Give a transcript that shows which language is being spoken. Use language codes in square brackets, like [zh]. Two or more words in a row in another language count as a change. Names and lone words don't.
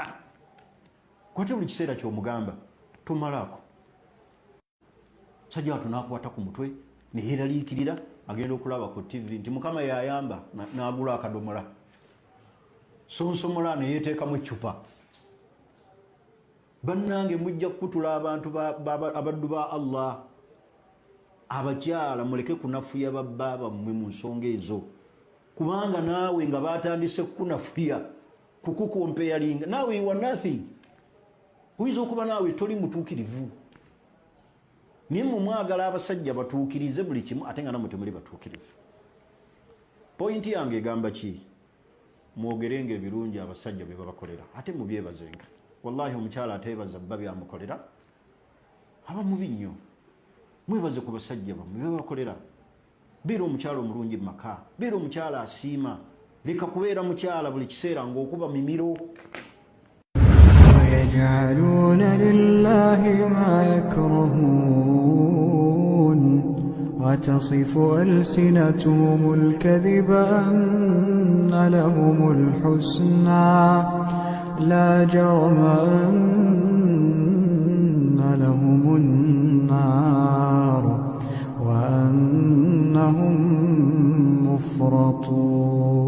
[lg] Kwate buli kiseera ky'omugamba tumalaako sajja watu n'akwata ku mutwe ne yeeraliikirira agenda okulaba ku TV nti mukama yayamba n'agula akadomola sonsomola ne yeeteekamu eccupa. Bannange mujja kutula abantu abaddu ba Allah. Abakyala muleke kunafuya babba bammwe mu nsonga ezo, kubanga naawe nga batandise kunafuya kukukompeyalinga naawe [en] you are nothing. [lg] Oyinza okuba naawe toli mutuukirivu naye mwagala abasajja batuukirize buli kimu ate nga namwe temuli batuukirivu. Pointi yange egamba ki? Mwogerenga ebirungi abasajja bye babakolera ate mubyebazenga. Wallahi omukyala ateebaza bba byamukolera aba mubi nnyo. Mwebaze ku basajja bammwe bye babakolera. Beera omukyala omulungi mu maka, beera omukyala asiima, leka kubeera mukyala buli kiseera ng'okuba mimiro. [ar] ويجعلون لله ما يكرهون وتصف ألسنتهم الكذب أن لهم الحسنى لا جرم أن لهم النار وأنهم مفرطون.